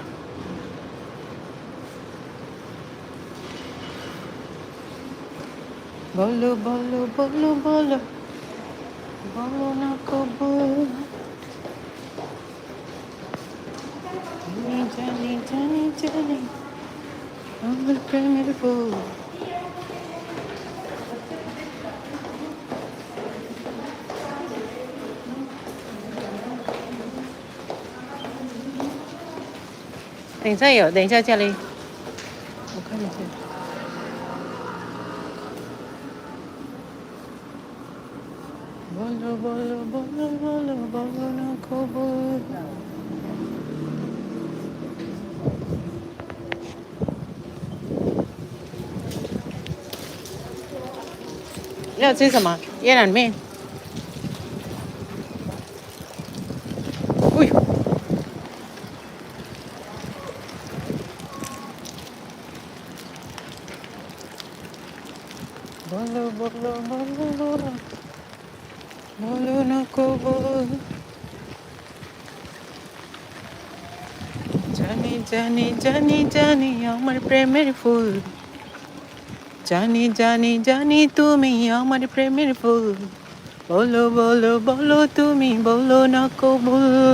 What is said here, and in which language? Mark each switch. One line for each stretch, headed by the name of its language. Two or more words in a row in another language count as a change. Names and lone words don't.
Bangla: বলো বলো বলো বলো বলো না কবু জানি জানি জানি আমার প্রেমের ফুল
Chinese: 等一下有，等一下这里，我看一下。
Bangla: বলো বলো বলো বলো বলো না কবু
Chinese: 要吃什么？椰奶面。
Bangla: 哎呦！ বলো বলো বলো বলো বলো না কবু জানি জানি জানি জানি আমার প্রেমের ফুল জানি জানি জানি তুমি আমার প্রেমের ফুল বলো বলো বলো তুমি বলো না কবুল